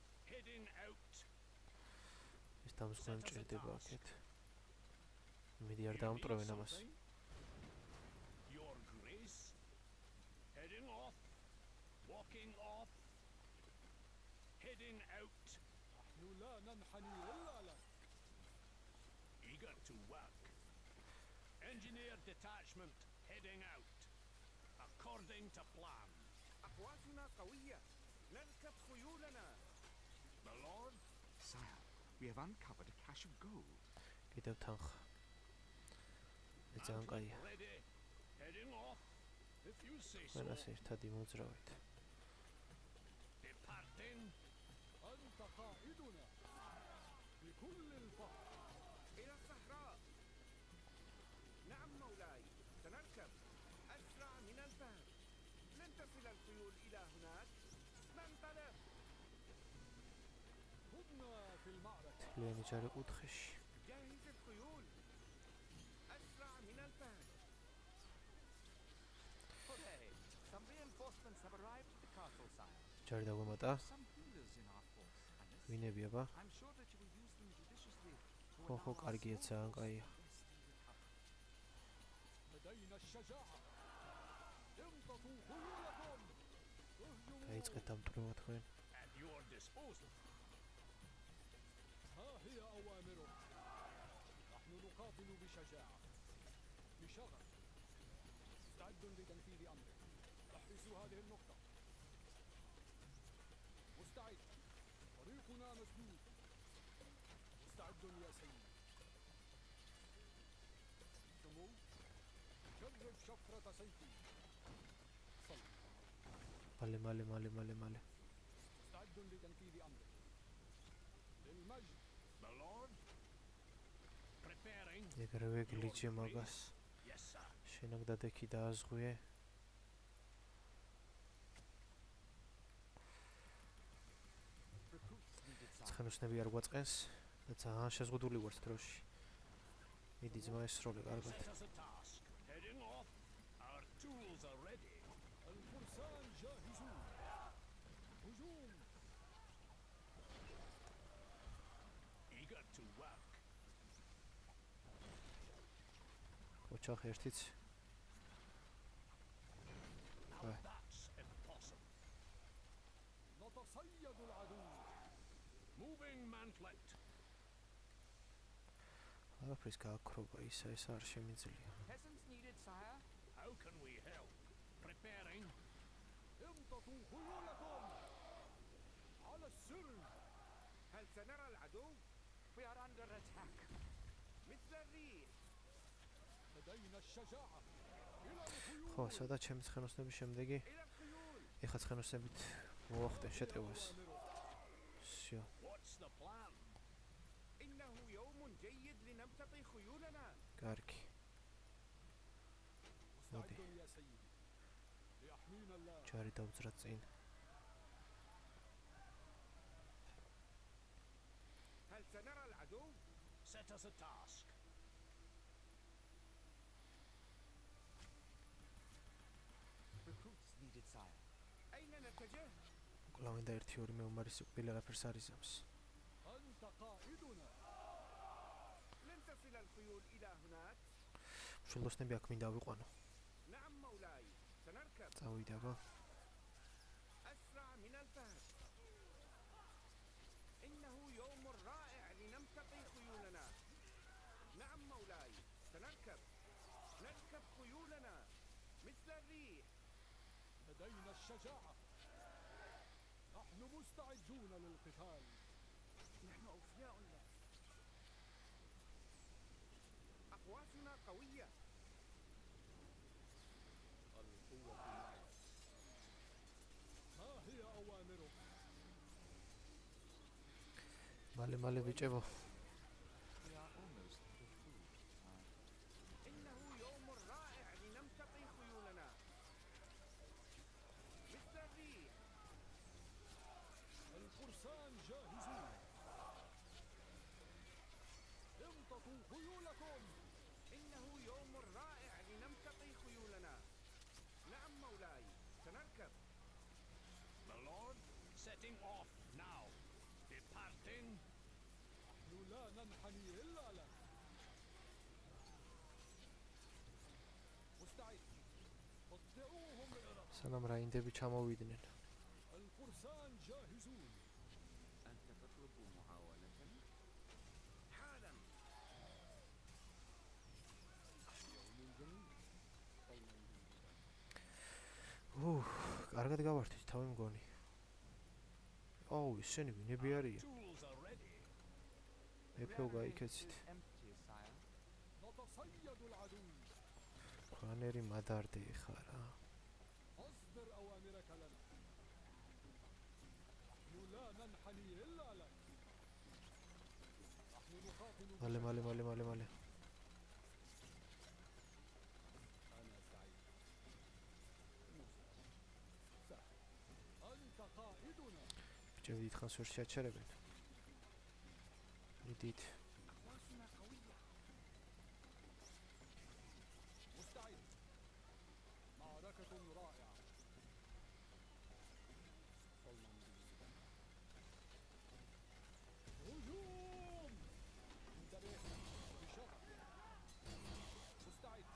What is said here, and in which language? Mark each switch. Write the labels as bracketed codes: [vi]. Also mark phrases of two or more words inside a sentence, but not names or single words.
[en] Heading out. [ka] ეს დამსგვრელი ჭირდება აქეთ. მიდი არ დაამტყრევენ ამას. [en] Your Grace. Heading off. Walking off. Heading out. [ar] نحن لا ننحني إلا لك. [en] Eager to work. Engineer detachment heading out. According to plan. [ar] أقواتنا قوية. نركب خيولنا. [en] My lord. Sire, we have uncovered a cache of gold. [ka] კიდევ თანხა. ეს ძალიან კაია. [en] Ready. Heading off. If you say so. [ka] ყველას ერთად იმოძრავეთ. [en] Departing. [ar] أنت قائدنا بكل الفخر. إلى الصحراء. نعم مولاي. سنركب. أسرع من الباب. لن تصل الخيول إلى هناك. ننطلق. خذنا في المعركة. [ka] თლიანი ჯარი კუთხეში. [ar] جهز الخيول. أسرع من الباب. [en] Hooray! Some reinforcements have arrived at the castle, sire. [ka] ჯარი დაგვემატა. [en] Some healers in our force, Highness. [ka] ვინები აბა? [en] I'm sure that you will use them judiciously to [ka] ხო, ხო, [en] allow our [ka] კარგია, [en] small [ka] ძალიან [en] force [ka] კაია. [en] to rest and recover. [ar] لدينا الشجاعة. امططوا خيولكم. [ka] დაიწყეთ დამტვრევა თქვენ. [en] At your disposal. [ar] ها هي أوامرك. نحن نقاتل بشجاعة بشغف. مستعد لتنفيذ أمرك. احرسوا هذه النقطة. مستعد. طريقنا مسدود. مستعد يا سيدي. سمو. جرب شفرة سيفي. صل. [ka] მალე. [ar] مستعد لتنفيذ أمرك. للمجد. [en] My lord. Preparing. [ka] ეგრევე გლიჩე მაგას. [en] Yes, sir. [ka] შენ აქ დადექი დააზღვიე. [en] Recruits needed, sire. [ka] ცხენოსნები არ გვაწყენს და ძალიან შეზღუდული ვართ დროში. მიდი ძმა ესროლე კარგად. [en] Set us a task. Heading off. Our tools are ready. [ar] الفرسان جاهزون. هجوم. [en] Eager to work. [ka] ოჩახ ერთიც. [en] Now Right. that's impossible. [ar] نتصيد العدو. [en] Moving mantlet. [ka] არაფრის გააქრობა ისა ეს არ შემიძლია. [en] Peasants needed, sire. How can we help? Preparing. [ar] امططوا خيولكم. على السر. هل سنرى العدو؟ [en] We are under attack. [ar] مثل الريح. لدينا الشجاعة. إلى الخيول. [ka] ხო, სადაც ჩემი ცხენოსნების შემდეგი [ar] إلى الخيول. [ka] ეხა ცხენოსნებით მოახდენ შეტევას. всё. [en] What's the plan? [ar] إنه يوم جيد لنمتطي خيولنا. [ka] კარგი. [ar] مستعد يا سيدي. ليحمينا الله. [ka] ჯარი დავძრა წინ. [ar] هل سنرى العدو؟ [en] Set us a task. Recruits needed, sire. [ar] أين نتجه؟ [ka] კლავენ და 1-2 მეომარი სიკვდილი არაფერს არ იზამს. [ar] أنت قائدنا. لن تصل الخيول إلى هناك. [ka] მშვილდოსნები აქ მინდა ავიყვანო. [ar] نعم مولاي. سنركب. [ka] წავიდე აბა. [ar] أسرع من الباب. إنه يوم رائع لنمتطي خيولنا. نعم مولاي. سنركب. نركب خيولنا. مثل الريح. لدينا الشجاعة. نحن مستعدون للقتال. نحن أوفياء لك. أقواتنا قوية. القوة معي. ها هي أوامرك. [ka] მალე ბიჭებო. [en] We are almost out of food, sire. [ar] إنه يوم رائع لنمتطي خيولنا. مثل الريح. الفرسان جاهزون. امططوا خيولكم. إنه يوم رائع لنمتطي خيولنا. نعم مولاي. سنركب. [en] My lord, setting off now. [ar] نحن لا ننحني إلا لك. مستعد. قطعوهم إلى [ka] სანამ რაინდები ჩამოვიდნენ. [ar] الفرسان جاهزون. أنت تطلب محاولة؟ حالا. يوم جميل. قولا [ka] კარგად გავართვით თავი მგონი. ისინი ვინები არიან? [en] Tools are ready. [ka] მეფეო გაიქეცით. [en] Empty, sire. [ar] نتصيد العدو. ქვანერი მადარდე ხარა. أصدر أوامرك لنا. نحن لا ننحني إلا لك. نحن نقاتل. [ka] მალე. [ar] أنا سعيد. سهل. أنت قائدنا. [ka] ბიჭები დიდხანს ვერ შეაჩერებენ. მიდით. [ar] أقواسنا قوية. مستعد. معركة رائعة. قولا هجوم. انتبه. بشغف. مستعد.